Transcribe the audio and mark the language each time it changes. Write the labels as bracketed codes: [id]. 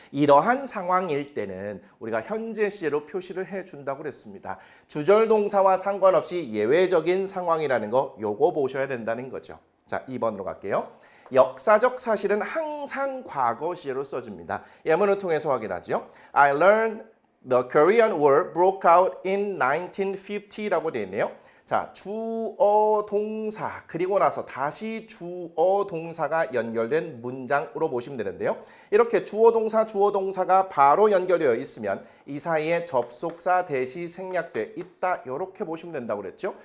[ko] 이러한 상황일 때는 우리가 현재 시제로 표시를 해준다고 그랬습니다. 주절 동사와 상관없이 예외적인 상황이라는 거 요거 보셔야 된다는 거죠. 자, 2번으로 갈게요. 역사적 사실은 항상 과거 시제로 써줍니다. 예문을 통해서 확인하죠. [en] I learned The Korean War broke out in 1950라고 되어 있네요. [ko] 자, 주어 동사 그리고 나서 다시 주어 동사가 연결된 문장으로 보시면 되는데요. 이렇게 주어 동사가 바로 연결되어 있으면 이 사이에 접속사 대시 생략돼 있다 이렇게 보시면 된다고 그랬죠.